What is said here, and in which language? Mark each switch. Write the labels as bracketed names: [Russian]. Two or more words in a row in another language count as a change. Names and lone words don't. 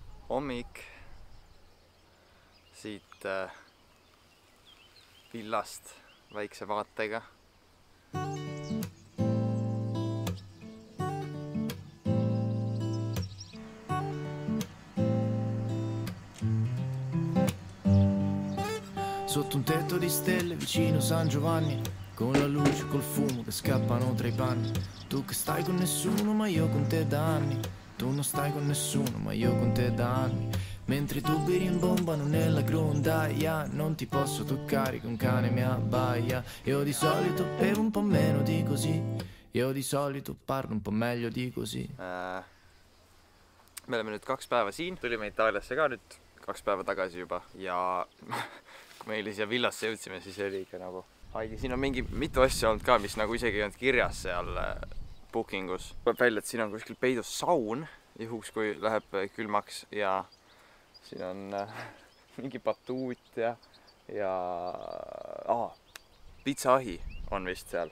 [Estonian] hommik siit villast väikse vaatega. [Italian] Sotto un tetto di stelle vicino San Giovanni, con la luce, col fumo che scappano tra i panni. Tu che stai con nessuno ma io con te da anni. Tu non stai con nessuno ma io con te da anni. Mentre i tubi rimbombano nella grondaia, non ti posso toccare che un cane mi abbaia. Io di solito bevo un po' meno di così. Io di solito parlo un po' meglio di così. [Estonian] Me oleme nüüd 2 päeva siin, tulime Itaaliasse ka nüüd 2 päeva tagasi juba ja kui meile siia villasse jõudsime, siis oli ikka nagu haige. Siin on mitu asja olnud ka, mis nagu isegi ei olnud kirjas seal bookingus. Tuleb välja, et siin on kuskil peidus saun, juhuks kui läheb külmaks, ja siin on mingi batuut ja pitsaahi on vist seal.